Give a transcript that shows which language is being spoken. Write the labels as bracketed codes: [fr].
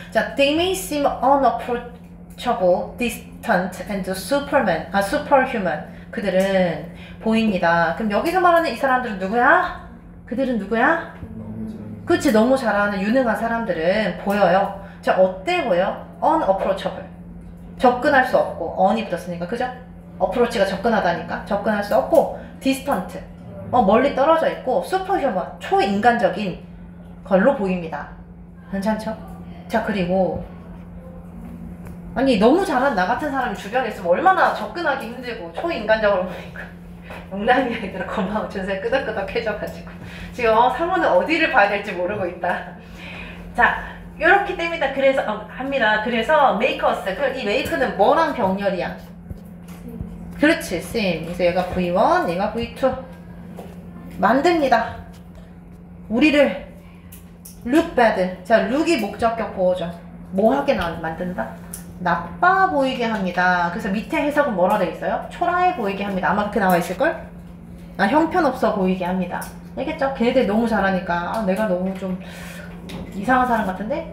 [en] 자, they may seem unapproachable, distant, and superhuman. [ko] 그들은 보입니다. 그럼 여기서 말하는 이 사람들은 누구야? 그들은 누구야? 그치, 너무 잘하는 유능한 사람들은 보여요. 자, 어때 보여? unapproachable. 접근할 수 없고, un이 붙었으니까, 그죠? approach가 접근하다니까, 접근할 수 없고, distant. 멀리 떨어져 있고, superhuman. 초인간적인 걸로 보입니다. 괜찮죠? 자, 그리고 아니 너무 잘한 나 같은 사람이 주변에 있으면 얼마나 접근하기 힘들고 초인간적으로 보니까 농담이 아니라 고마워. 준세 끄덕끄덕해져가지고 지금 상호는 어디를 봐야 될지 모르고 있다. 자, 요렇게 됩니다. 그래서 합니다. 그래서 make us. 그럼 이 make는 뭐랑 병렬이야? 그렇지, sim. 그래서 얘가 V1, 얘가 V2. 만듭니다. [en] 우리를 look bad. [ko] 자, look이 목적격 보호죠. 뭐 하게 만든다? 나빠 보이게 합니다. 그래서 밑에 해석은 뭐라 되어 있어요? 초라해 보이게 합니다. 아마 그렇게 나와 있을걸? 형편없어 보이게 합니다. 알겠죠? 걔네들이 너무 잘하니까 내가 너무 좀 이상한 사람 같은데?